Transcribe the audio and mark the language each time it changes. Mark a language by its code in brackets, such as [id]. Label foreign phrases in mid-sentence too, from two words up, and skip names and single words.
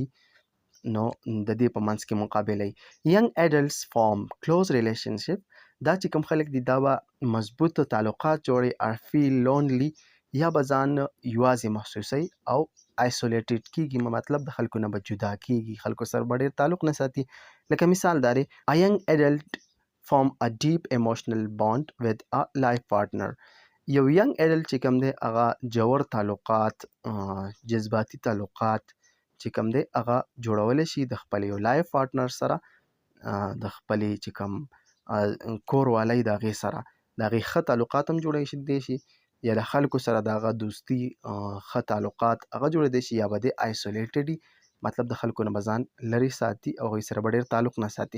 [ps] نو د دې په منځ کې مقابله وي. [en] young adults form close relationship. [ps] دا چې کوم خلک دي دا به مضبوط تعلقات جوړي. [en] or feel lonely, [ps] یا به ځان یوازې محسوسوي او آیسولیټډ کیږي، مطلب د خلکو نه به جدا کیږي، خلکو سره به ډېر تعلق نه ساتي. لکه مثال دا دی [en] a young adult form a deep emotional bond with a life partner. [ps] یو [en] young adult [ps] چې کوم دی هغه جوړ تعلقات، جذباتي تعلقات چې کوم دی هغه جوړولی شي د خپل یو [en] life partner [ps] سره، د خپلې چې کوم کور والی د هغې سره، د هغې ښه تعلقات هم جوړی شي، یا د خلکو سره د هغه دوستي ښه تعلقات هغه جوړېدی شي، یا به دی آیسولیټډ وي، مطلب د خلکو نه به ځان لرې ساتي او هغوی سره به ډېر تعلق نه ساتي.